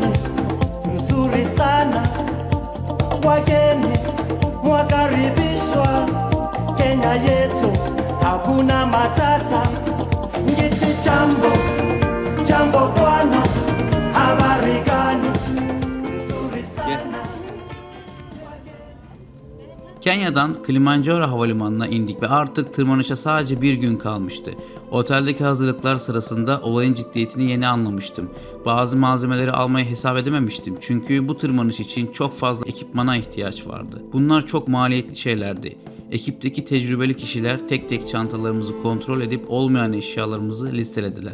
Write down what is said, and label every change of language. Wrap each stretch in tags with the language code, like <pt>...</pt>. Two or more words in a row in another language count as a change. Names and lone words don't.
<sw>Nzuri sana, wageni mwakaribishwa, Kenya yetu hakuna matata. Ngiti jambo, jambo bwana, habari gani? Nzuri sana.</sw> <tr>Kenya'dan Kilimanjaro havalimanına indik ve artık tırmanışa sadece bir gün kalmıştı. Oteldeki hazırlıklar sırasında olayın ciddiyetini yeni anlamıştım. Bazı malzemeleri almayı hesap edememiştim çünkü bu tırmanış için çok fazla ekipmana ihtiyaç vardı. Bunlar çok maliyetli şeylerdi. Ekipteki tecrübeli kişiler tek tek çantalarımızı kontrol edip olmayan eşyalarımızı listelediler.</tr>